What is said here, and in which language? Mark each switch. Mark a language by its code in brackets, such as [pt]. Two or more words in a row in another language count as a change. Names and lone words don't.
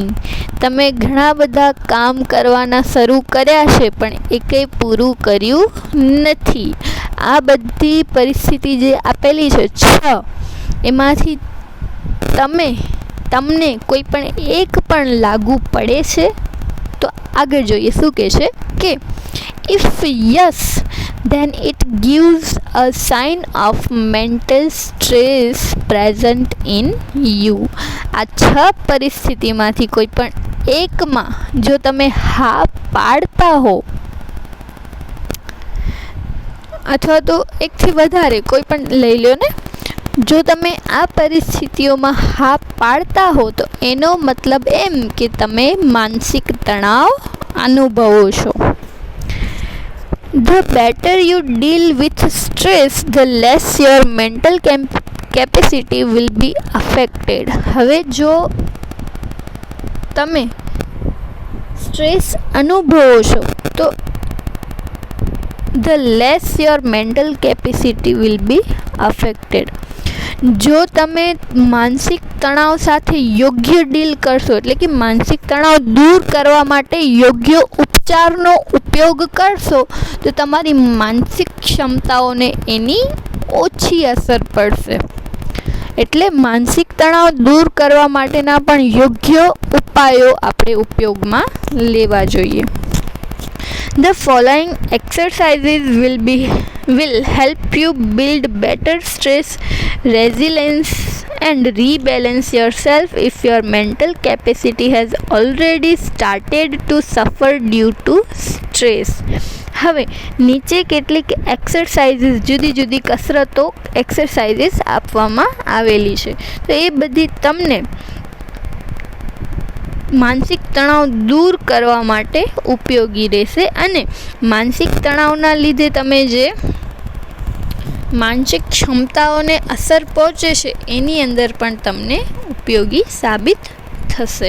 [gu] તમે ઘણા બધા કામ કરવાના શરૂ કર્યા છે પણ એ કંઈ પૂરું કર્યું નથી. આ બધી પરિસ્થિતિ જે આપેલી છે 6, એમાંથી તમને કોઈ પણ એક પણ લાગુ પડે છે? તો આગળ જોઈએ શું કહે છે કે [en] if yes then it gives a sign of mental stress present in you. [gu] આ 6 પરિસ્થિતિમાંથી કોઈ પણ એકમાં જો તમે હા પાડતા હો, અથવા તો એકથી વધારે કોઈ પણ લઈ લો ને, જો તમે આ પરિસ્થિતિઓમાં હા પાડતા હો તો એનો મતલબ એમ કે તમે માનસિક તણાવ અનુભવો છો. [en] The better you deal with stress, the less your mental capacity will be affected. [gu] હવે જો તમે સ્ટ્રેસ અનુભવો છો તો [en] the less your mental capacity will be affected. [gu] જો તમે માનસિક તણાવ સાથે યોગ્ય ડીલ કરશો, એટલે કે માનસિક તણાવ દૂર કરવા માટે યોગ્ય વિચારનો ઉપયોગ કરશો તો તમારી માનસિક ક્ષમતાઓને એની ઓછી અસર પડશે. એટલે માનસિક તણાવ દૂર કરવા માટેના પણ યોગ્ય ઉપાયો આપણે ઉપયોગમાં લેવા જોઈએ. [en] The following exercises will help you build better stress resilience and rebalance yourself if your mental capacity has already started to suffer due to stress. [gu] હવે નીચે કેટલીક એક્સરસાઇઝીસ જુદી જુદી કસરતો એક્સરસાઇઝીસ આપવામાં આવેલી છે. તો એ બધી તમને માનસિક તણાવ દૂર કરવા માટે ઉપયોગી રહેશે અને માનસિક તણાવના લીધે તમે જે માનસિક ક્ષમતાઓને અસર પહોંચે છે એની અંદર પણ તમને ઉપયોગી સાબિત થશે.